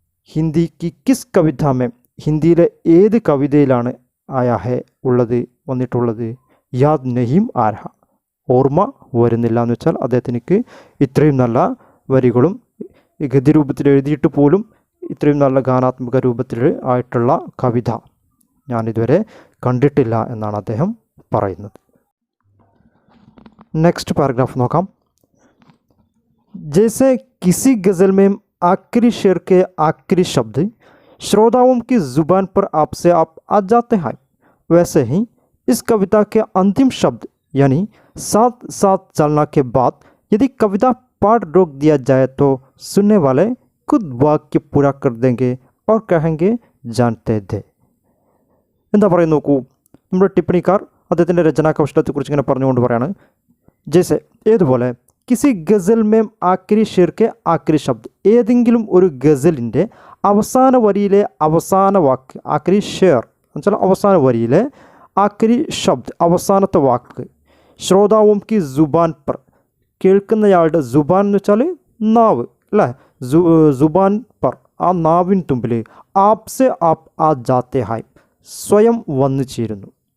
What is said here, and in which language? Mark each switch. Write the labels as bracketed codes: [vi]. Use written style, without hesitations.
[hi] ഹിന്ദിക്ക് kiss കവിതാമേം, [ml] ഹിന്ദിയിലെ ഏത് കവിതയിലാണ് [hi] ആയാഹെ [ml] വന്നിട്ടുള്ളത്, [hi] യാദ് നഹീം ആരഹ, [ml] ഓർമ്മ വരുന്നില്ല എന്ന് വെച്ചാൽ അദ്ദേഹത്തിനിക്ക് ഇത്രയും നല്ല വരികളും ഗദ്യരൂപത്തിൽ എഴുതിയിട്ട് പോലും ഇത്രയും നല്ല ഗാനാത്മക രൂപത്തിൽ ആയിട്ടുള്ള കവിത ഞാനിതുവരെ കണ്ടിട്ടില്ല എന്നാണ് അദ്ദേഹം പറയുന്നത്. നെക്സ്റ്റ് പാരഗ്രാഫ് നോക്കാം. [hi] जैसे किसी गज़ल में आखिरी शेर के आखिरी शब्द श्रोताओं की ज़ुबान पर आपसे आप आ जाते हैं, वैसे ही इस कविता के अंतिम शब्द यानी साथ साथ चलना के बाद यदि कविता पाठ रोक दिया जाए तो सुनने वाले खुद वाक्य पूरा कर देंगे और कहेंगे जानते थे. [ml] എന്താ പറയുക നോക്കൂ, നമ്മുടെ ടിപ്പണിക്കാർ അദ്ദേഹത്തിൻ്റെ രചനാകൗശലത്തെക്കുറിച്ച് ഇങ്ങനെ പറഞ്ഞുകൊണ്ട് പറയാണ്. ജയ്സെ, ഏതുപോലെ, [hi] കിസി ഗസൽ മേം ആക്രി ഷെർക്കെ ആക്രി ശബ്ദ്, [ml] ഏതെങ്കിലും ഒരു ഗസലിൻ്റെ അവസാന വരിയിലെ അവസാന വാക്ക്, ആക്രി ഷെയർ എന്നുവെച്ചാൽ അവസാന വരിയിലെ ആക്രി ശബ്ദ് അവസാനത്തെ വാക്ക്, [hi] ശ്രോതാവും കി ജുബാൻ പർ, [ml] കേൾക്കുന്നയാളുടെ ജുബാൻ എന്ന് വെച്ചാൽ നാവ് അല്ലേ, [hi] ജുബാൻ പർ [ml] ആ നാവിൻ തുമ്പിൽ, [hi] ആപ്സെ ആപ്പ് ആ ജാത്തെ ഹായ്, [ml] സ്വയം വന്നു ചേരുന്നു.